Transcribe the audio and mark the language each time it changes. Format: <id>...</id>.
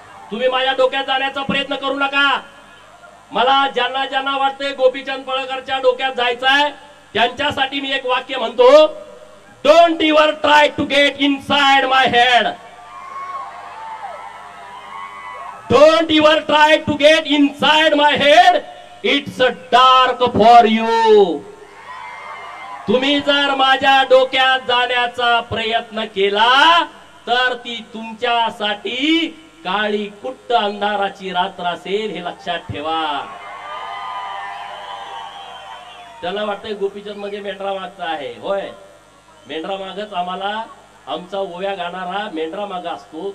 <mr>तुम्ही माझ्या डोक्यात जाण्याचा प्रयत्न करू नका. मला ज्यांना ज्यांना वाटतंय गोपीचंद पडळकरच्या डोक्यात जायचंय त्यांच्यासाठी मी एक वाक्य म्हणतो,</mr> <en>Don't ever try to get inside my head. Don't ever try to get inside my head, it's dark for you.</en> <mr>तुम्ही जर माझ्या डोक्यात जाण्याचा प्रयत्न केला तर ती तुमच्यासाठी काळी कुट्ट अंधाराची रात्र असेल, हे लक्षात ठेवा. त्याला वाटतंय गोपीचंद म्हणजे मेंढरा मागचा आहे. होय, मेंढरा मागच आम्हाला, आमचा ओव्या गाणारा मेंढरा मागा असतो.</mr>